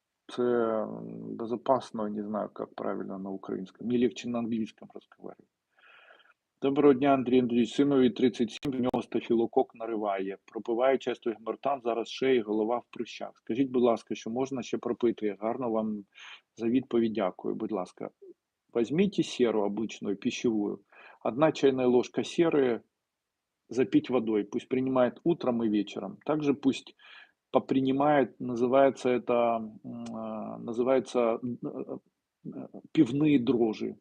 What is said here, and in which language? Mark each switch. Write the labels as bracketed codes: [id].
[ru] Це безопасно, не знаю, как правильно на украинском. Мне легче на английском разговаривать. [uk] Доброго дня, Андрій Андрійович. Синові 37, в нього стафілокок нариває. Пропиває часто гемортан, зараз шея і голова в прищах. Скажіть, будь ласка, що можна ще пропити? Гарно вам за відповідь дякую. Будь ласка, [ru] возьмите серу обычную, пищевую. 1 чайная ложка серы запить водой. Пусть принимает утром и вечером. Также пусть попринимает, называется это, называется пивные дрожжи.